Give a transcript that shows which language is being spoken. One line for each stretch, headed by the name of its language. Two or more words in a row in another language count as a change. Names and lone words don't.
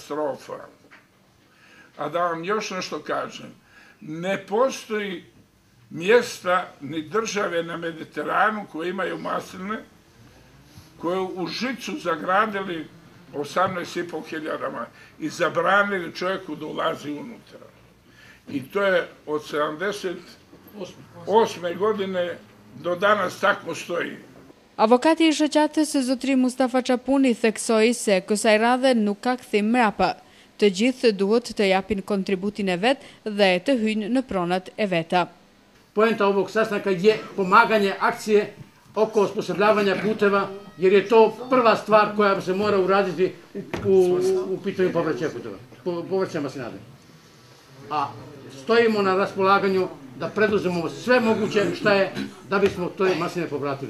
Serbian: A da vam još nešto kažem, ne postoji mjesta ni države na Mediteranu koje imaju masline, koje u žicu zagradili 18.500 i zabranili čovjeku da ulazi unutra. I to je od 78. godine do danas tako stoji.
Albanian: Avokati i shoqatës zotri Mustafa Çapuni theksoi se kësaj radhe nuk ka kthim mrapa. Të gjithë duhet të japin kontributin e vet dhe të hyjnë në pronat e veta.
Serbian: Poenta ovog sastanka je pomaganje akcije oko osposobljavanja puteva, jer je to prva stvar koja se mora uraditi u pitanju povraćaja puteva, povraćaja maslinade. A stojimo na raspolaganju da preduzmemo sve moguće šta je da bismo toj masline povratili.